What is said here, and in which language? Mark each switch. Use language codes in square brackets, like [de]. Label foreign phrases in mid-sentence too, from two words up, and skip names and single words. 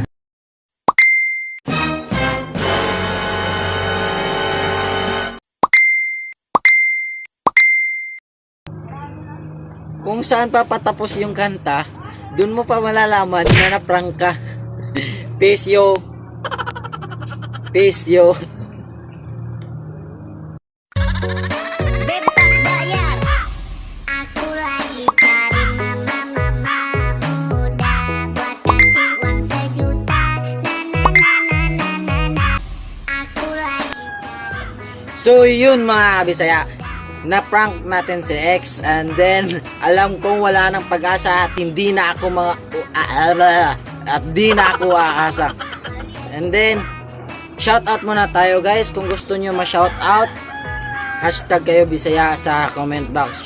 [tl] Kung saan pa patapos yung kanta, dun mo pa malalaman na na-prank ka. [en] Peace yo. Peace yo. [id] Bebas bayar. Aku lagi cari mama muda buat kasih uang 1 juta. Na. Aku lagi cari. [tl] So yun mga Bisaya, na-prank natin si X, [en] and then [tl] alam kong wala nang pag-asa at hindi na ako aasa. [en] And then shout out [tl] muna tayo guys. Kung gusto nyo ma-shout out, hashtag kayo Bisaya sa [en] comment box.